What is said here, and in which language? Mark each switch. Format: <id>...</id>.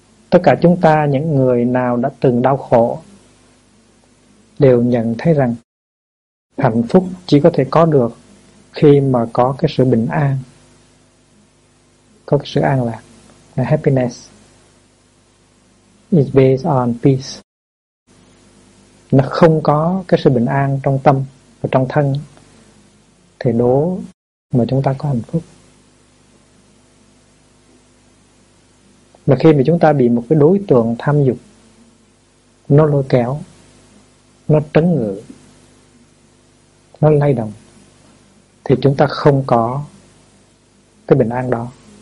<vi>Tất cả chúng ta, những người nào đã từng đau khổ, đều nhận thấy rằng hạnh phúc chỉ có thể có được khi mà có cái sự bình an, có cái sự an lạc.</vi> <en>The happiness is based on peace.</en> <vi>Nó không có cái sự bình an trong tâm và trong thân thì đố mà chúng ta có hạnh phúc. Mà khi mà chúng ta bị một cái đối tượng tham dục nó lôi kéo, nó trấn ngự, nó lay động, thì chúng ta không có cái bình an đó.</vi>